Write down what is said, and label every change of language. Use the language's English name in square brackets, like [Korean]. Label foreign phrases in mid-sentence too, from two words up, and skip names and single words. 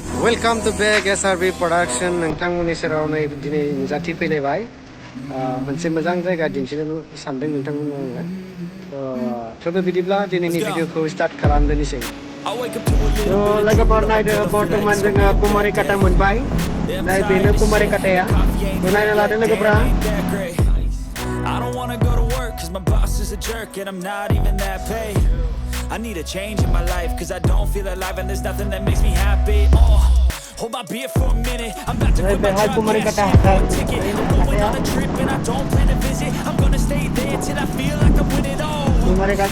[English] Welcome to back S.R.B. production. [Bodo] नोंथांमोननि सेराव नै दिनै नुजाथि फैलायबाय मोनसे मोजां जायगा दिन्थिनो सानदों नोंथांमोननो आङो थ' बिदिब्ला दिनैनि भिडिअखौ स्टार्ट खालामदोनिसै थ' लोगोफोर नायदो बर्तमान जोङो कुमारिकाटा मोनबाय नै बेनो कुमारिकाटाया नायना लादो लोगोफोरा [English] I don't wanna go to work cause my boss is a jerk and I'm not even that paid. I need a change in my life cause I don't feel alive and there's nothing that makes me happy. Hold my beer for a minute. I'm about to quit my job. One ticket. I'm going on a trip and I don't plan to visit. I'm gonna stay there till I feel like I'm winning all.